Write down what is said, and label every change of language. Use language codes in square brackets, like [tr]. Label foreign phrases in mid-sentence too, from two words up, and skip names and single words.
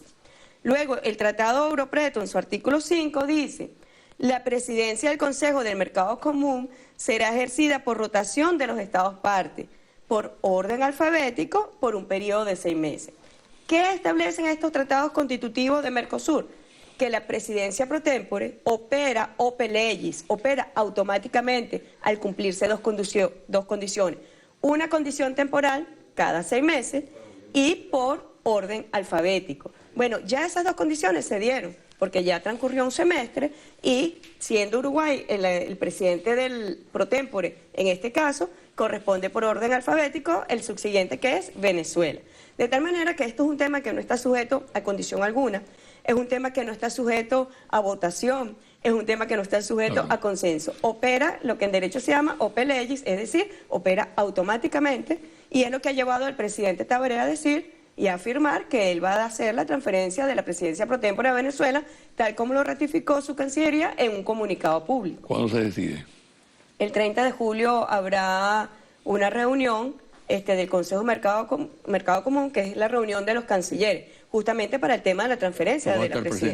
[es] Luego, el Tratado Europreto, en su artículo 5, dice, la presidencia del Consejo del Mercado Común será ejercida por rotación de los Estados partes, por orden alfabético, por un periodo de 6 meses. ¿Qué establecen estos tratados constitutivos de Mercosur? Que la presidencia [la] pro tempore [es] opera [la] ope legis, [es] opera automáticamente al cumplirse dos condiciones. Una condición temporal cada 6 meses y por orden alfabético. Bueno, ya esas dos condiciones se dieron, porque ya transcurrió un semestre y siendo Uruguay el presidente del [la] pro tempore, [es] en este caso, corresponde por orden alfabético el subsiguiente, que es Venezuela. De tal manera que esto es un tema que no está sujeto a condición alguna, es un tema que no está sujeto a votación, es un tema que no está sujeto a consenso. Opera lo que en derecho se llama [la] ope legis, [es] es decir, opera automáticamente, y es lo que ha llevado al presidente Tabaré a decir y afirmar que él va a hacer la transferencia de la presidencia [la] pro tempore [es] a Venezuela, tal como lo ratificó su Cancillería en un comunicado público. ¿Cuándo se decide? El 30 de julio habrá una reunión del Consejo Mercado Común, que es la reunión de los cancilleres, justamente para el tema de la transferencia de la presidencia.